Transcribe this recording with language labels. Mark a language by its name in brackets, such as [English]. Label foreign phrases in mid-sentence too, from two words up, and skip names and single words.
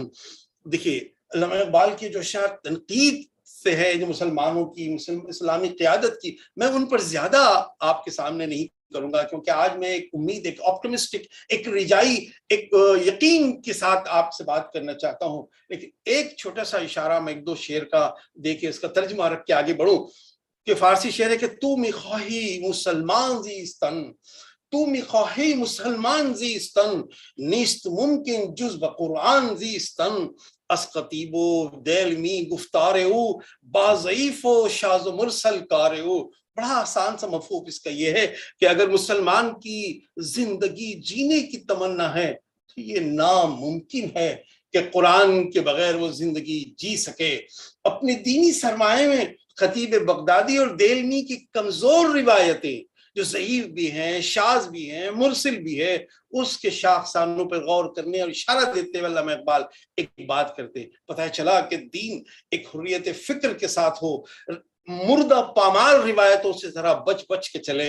[Urdu] دیکھیے علامہ اقبال کی جو اشعار تنقید سے ہے، جو مسلمانوں کی اسلامی قیادت کی، میں ان پر زیادہ آپ کے سامنے نہیں کروں گا، کیونکہ آج میں ایک امید، ایک آپٹمسٹک، ایک رجائی، ایک یقین کے ساتھ آپ سے بات کرنا چاہتا ہوں۔ لیکن ایک چھوٹا سا اشارہ میں ایک دو شعر کا دے کے اس کا ترجمہ رکھ کے آگے بڑھوں کہ فارسی شعر ہے کہ [Persian] تو میخواهی مسلمان زیستن، تو میخواهی مسلمان زیستن، نیست ممکن جز به قرآن زیستن، از خطیب و دیلمی گفتار او با ضعیف و شاذ و مرسل کار او۔ [Urdu] بڑا آسان سا مفہوم اس کا یہ ہے کہ اگر مسلمان کی زندگی جینے کی تمنا ہے تو یہ ناممکن ہے کہ قرآن کے بغیر وہ زندگی جی سکے۔ اپنے دینی سرمایے میں خطیب بغدادی اور دیلمی کی کمزور روایتیں جو ضعیف بھی ہیں، شاذ بھی ہیں، مرسل بھی ہے، اس کے شاخسانوں پر غور کرنے اور اشارہ دیتے ہوئے علامہ اقبال ایک بات کرتے، پتہ چلا کہ دین ایک حریت فکر کے ساتھ ہو، مردہ پامال روایتوں سے ذرا بچ بچ کے چلے۔